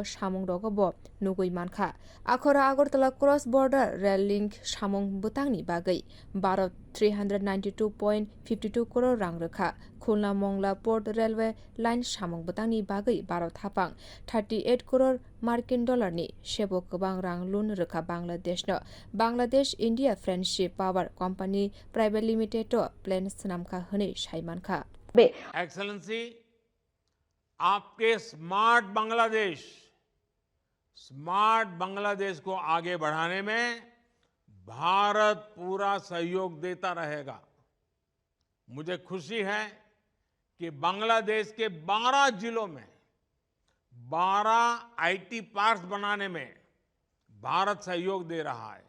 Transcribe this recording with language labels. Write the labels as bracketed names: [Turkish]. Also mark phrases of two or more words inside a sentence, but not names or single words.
[Kok Borok] samung rogobo nugui mankha akhora Agartala [English] cross border rail link [Kok Borok] samung butangni bagai Bharat 392.52 crore rang rakha Khulna Mongla Port Railway Line samung butangni bagai Bharat Hapang 38 crore Markin dollar ni sebo kobang rang loan rakha Bangladesh no Bangladesh India Friendship Power Company Private Limited to plan snamka hne saiman kha [Hindi] एक्सेलेंसी, आपके स्मार्ट बांग्लादेश को आगे बढ़ाने में भारत पूरा सहयोग देता रहेगा। मुझे खुशी है कि बांग्लादेश के 12 जिलों में 12 आईटी पार्क्स बनाने में भारत सहयोग दे रहा है।